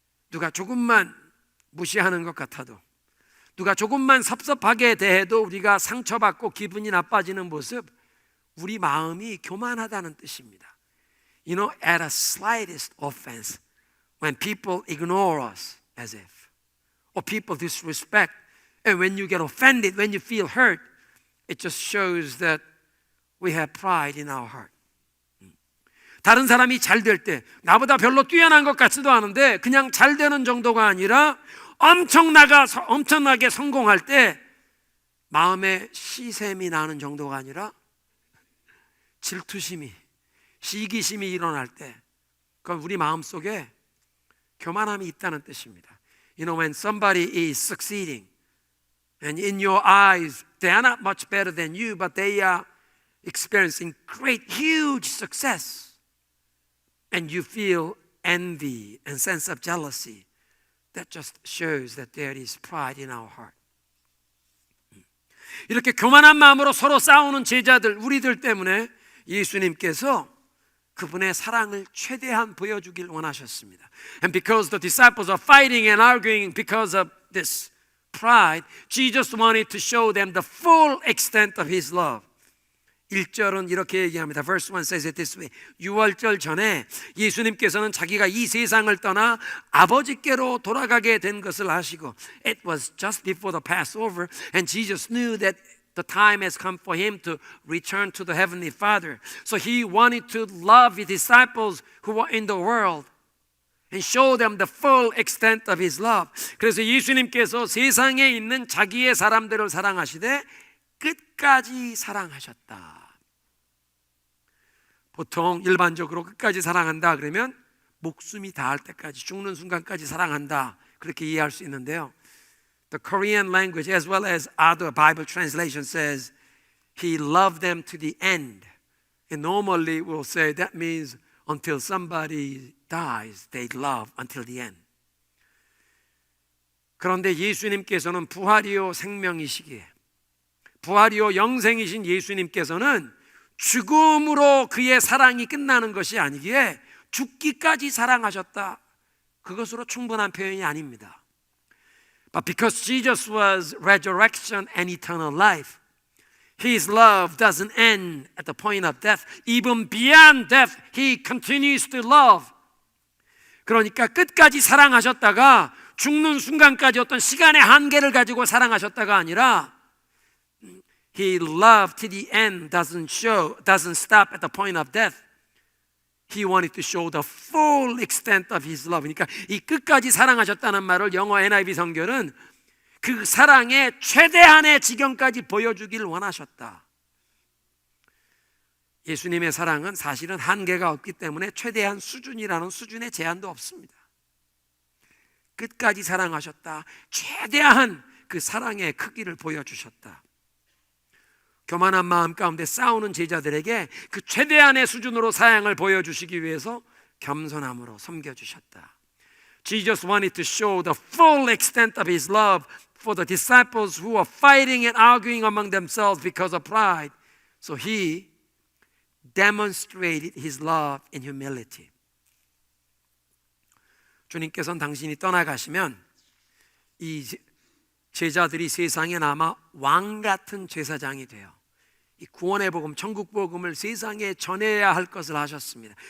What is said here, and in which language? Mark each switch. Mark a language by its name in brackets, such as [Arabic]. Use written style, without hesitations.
[Korean] 누가 조금만 무시하는 것 같아도, 누가 조금만 섭섭하게 대해도 우리가 상처받고 기분이 나빠지는 모습, 우리 마음이 교만하다는 뜻입니다. [English] You know, at a slightest offense, when people ignore us as if, or people disrespect, and when you get offended, when you feel hurt, it just shows that we have pride in our heart. [Korean] 다른 사람이 잘 될 때, 나보다 별로 뛰어난 것 같지도 않은데 그냥 잘 되는 정도가 아니라 엄청나게 성공할 때 마음에 시샘이 나는 정도가 아니라 질투심이, 시기심이 일어날 때, 그건 우리 마음속에 교만함이 있다는 뜻입니다. [English] You know, when somebody is succeeding and in your eyes they are not much better than you, but they are experiencing great, huge success, and you feel envy and sense of jealousy, that just shows that there is pride in our heart. [Korean] 이렇게 교만한 마음으로 서로 싸우는 제자들, 우리들 때문에 예수님께서 그분의 사랑을 최대한 보여주길 원하셨습니다. [English] And because the disciples are fighting and arguing because of this pride, Jesus wanted to show them the full extent of His love. [Korean] 1절은 이렇게 얘기합니다. [English] Verse 1 says it this way. [Korean] 6월절 전에 예수님께서는 자기가 이 세상을 떠나 아버지께로 돌아가게 된 것을 아시고, [English] It was just before the Passover, and Jesus knew that the time has come for Him to return to the Heavenly Father. So He wanted to love His disciples who were in the world and show them the full extent of His love. [Korean] 그래서 예수님께서 세상에 있는 자기의 사람들을 사랑하시되 끝까지 사랑하셨다. 보통 일반적으로 끝까지 사랑한다 그러면 목숨이 닿을 때까지, 죽는 순간까지 사랑한다, 그렇게 이해할 수 있는데요. [English] The Korean language as well as other Bible translation says He loved them to the end. And normally we'll say that means until somebody dies, they love until the end. [Korean] 그런데 예수님께서는 부활이요 생명이시기에, 부활이요 영생이신 예수님께서는 죽음으로 그의 사랑이 끝나는 것이 아니기에 죽기까지 사랑하셨다, 그것으로 충분한 표현이 아닙니다. [English] But because Jesus was resurrection and eternal life, His love doesn't end at the point of death. Even beyond death, He continues to love. [Korean] 그러니까 끝까지 사랑하셨다가 죽는 순간까지 어떤 시간의 한계를 가지고 사랑하셨다가 아니라 [English] He loved to the end doesn't stop at the point of death. He wanted to show the full extent of His love. [Korean] 그러니까 이 끝까지 사랑하셨다는 말을 영어 NIV 성경은 그 사랑의 최대한의 지경까지 보여주길 원하셨다. 예수님의 사랑은 사실은 한계가 없기 때문에 최대한 수준이라는 수준의 제한도 없습니다. 끝까지 사랑하셨다. 최대한 그 사랑의 크기를 보여주셨다. 교만한 마음 가운데 싸우는 제자들에게 그 최대한의 수준으로 사랑을 보여주시기 위해서 겸손함으로 섬겨주셨다. [English] Jesus wanted to show the full extent of His love for the disciples who were fighting and arguing among themselves because of pride. So He demonstrated His love in humility. [Korean] 주님께서는 당신이 떠나가시면 이 제자들이 세상에 남아 왕 같은 제사장이 돼요. 이 구원의 복음, 천국 복음을 세상에 전해야 할 것을 하셨습니다.